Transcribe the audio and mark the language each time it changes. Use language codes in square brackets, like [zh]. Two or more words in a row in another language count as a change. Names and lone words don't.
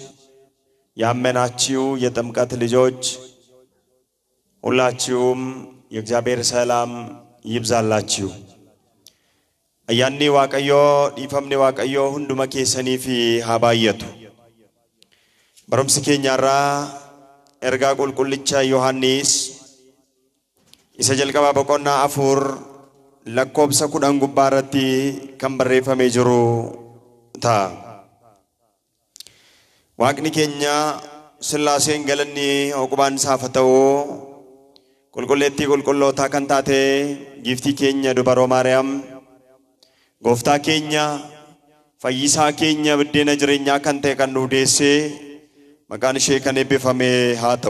[am] ያመናችሁ የጥምቀት ልጆች ሁላችሁም የእግዚአብሔር ሰላም ይብዛላችሁ። [om] Ayyaanni Waaqayyoo dhiifamni Waaqayyoo hunduma keessaniif haa baayyatu barreeffamni keenyaaf erga qulqullicha Yohannis isa jalqaba boqonnaa afur lakkoobsa 10 gubbaarratti kan barreeffamee jiru ta'a. Waaqni keenya Sillaaseen galanni oqubaan isaaf haa ta'u. Qulqulleettii qulqullootaa kan taate giiftii keenya dubaroo Maariyaam, gooftaa keenya fayyisaa keenya biddeena jireenyaa kan ta'e kan nu deesse maqaan ishee kan eebbifame haa ta'u.